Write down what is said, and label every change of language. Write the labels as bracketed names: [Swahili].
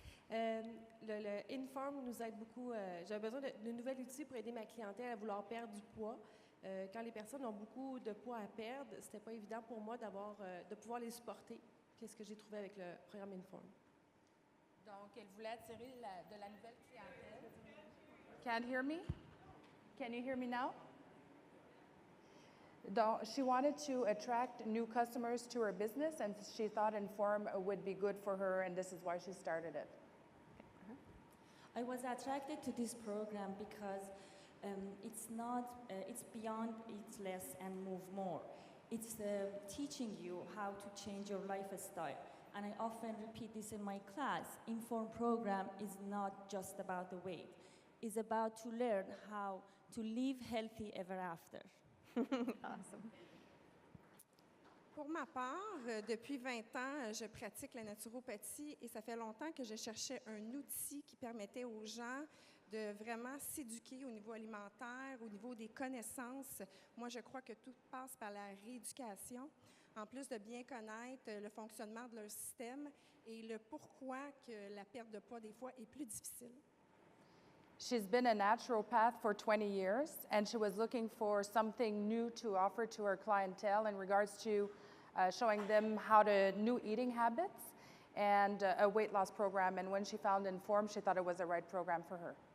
[French] Le Inform nous aide beaucoup. J'avais besoin de nouvel outil pour aider ma clientèle à vouloir perdre du poids. Quand les personnes ont beaucoup de poids à perdre, c'était pas évident pour moi de pouvoir les supporter. Qu'est-ce que j'ai trouvé avec le programme Inform? Donc, elle voulait attirer de la nouvelle clientèle. [English] Can't hear me? Can you hear me now? Donc, she wanted to attract new customers to her business, and she thought Inform would be good for her, and this is why she started it. I was attracted to this program because it's beyond eat less and move more. It's teaching you how to change your lifestyle. And I often repeat this in my class. Inform program is not just about the weight. It's about to learn how to live healthy ever after. Awesome. [French] Pour ma part, depuis 20 ans, je pratique la naturopathie et ça fait longtemps que je cherchais un outil qui permettait aux gens de vraiment s'éduquer au niveau alimentaire, au niveau des connaissances. Moi, je crois que tout passe par la rééducation, en plus de bien connaître le fonctionnement de leur système et le pourquoi que la perte de poids, des fois, est plus difficile. [English] She's been a naturopath for 20 years, and she was looking for something new to offer to her clientele in regards to showing them how to new eating habits and a weight loss program. And when she found Inform, she thought it was the right program for her.